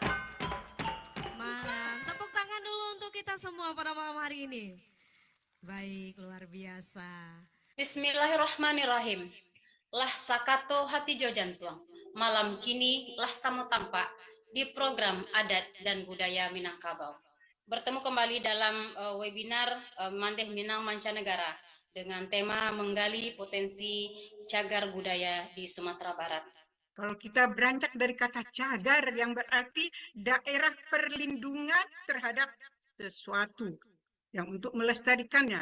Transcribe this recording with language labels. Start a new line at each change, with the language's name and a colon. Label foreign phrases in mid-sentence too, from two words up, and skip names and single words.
Indonesian: Malam. Tepuk tangan dulu untuk kita semua pada malam hari ini. Baik, luar biasa.
Arabic: بسم الله الرحمن الرحيم.
Minangkabau: Lah sakato hati jojantuang. Malam kini lah samo tampak di program adat dan budaya Minangkabau.
Indonesian: Bertemu kembali dalam webinar Mandeh Minang Mancanegara dengan tema menggali potensi cagar budaya di Sumatera Barat. Kalau kita beranjak dari kata cagar yang berarti daerah perlindungan terhadap sesuatu yang untuk melestarikannya.